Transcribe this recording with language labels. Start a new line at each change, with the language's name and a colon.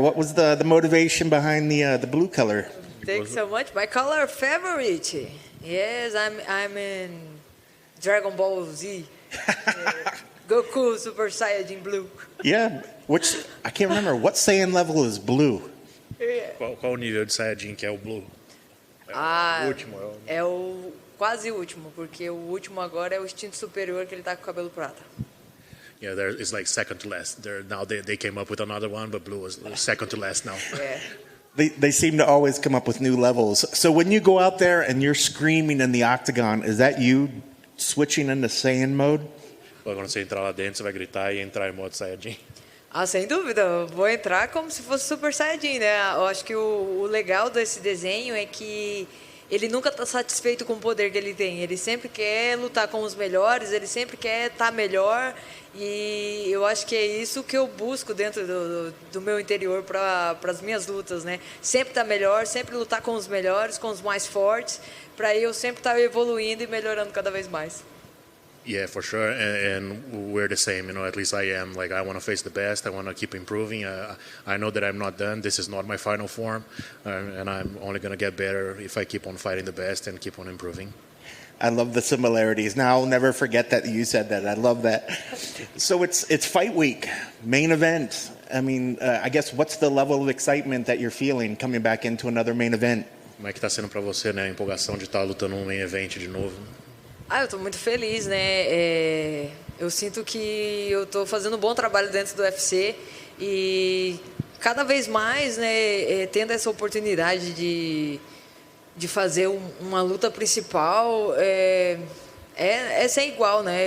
English: What was the motivation behind the blue color? Thanks so much. My color favorite. Yes, I'm in Dragon Ball Z. Goku Super Saiyajin Blue. Yeah, which I can't remember. What Saiyan level is blue?
Portuguese: Qual o nível de Saiyajin que é o Blue? Ah, O último. é o quase último, porque o último agora é o instinto superior que ele tá com o cabelo prata.
English: Yeah, there is like second to last. Now they came up with another one, but Blue is second to last now.
Portuguese: É.
English: They seem to always come up with new levels. So when you go out there and you're screaming in the octagon, is that you switching into Saiyan mode?
Portuguese: Quando você entrar lá dentro, você vai gritar e entrar em modo Saiyajin. Ah, sem dúvida. Eu vou entrar como se fosse Super Saiyajin, né? Eu acho que o legal desse desenho é que ele nunca está satisfeito com o poder que ele tem. Ele sempre quer lutar com os melhores, ele sempre quer estar melhor. E eu acho que é isso que eu busco dentro do meu interior para as minhas lutas, né? Sempre estar melhor, sempre lutar com os melhores, com os mais fortes, para eu sempre estar evoluindo e melhorando cada vez mais.
English: Yeah, for sure, and we're the same. You know, at least I am. Like, I want to face the best. I want to keep improving. I know that I'm not done. This is not my final form, and I'm only going to get better if I keep on fighting the best and keep on improving. I love the similarities. Now I'll never forget that you said that. I love that. So it's fight week, main event. I mean, I guess what's the level of excitement that you're feeling coming back into another main event?
Portuguese: Como é que está sendo para você, né? A empolgação de estar lutando um main event de novo? Ah, eu estou muito feliz, né? Eu sinto que eu estou fazendo um bom trabalho dentro do UFC e cada vez mais, né, tendo essa oportunidade de fazer uma luta principal, é sem igual, né?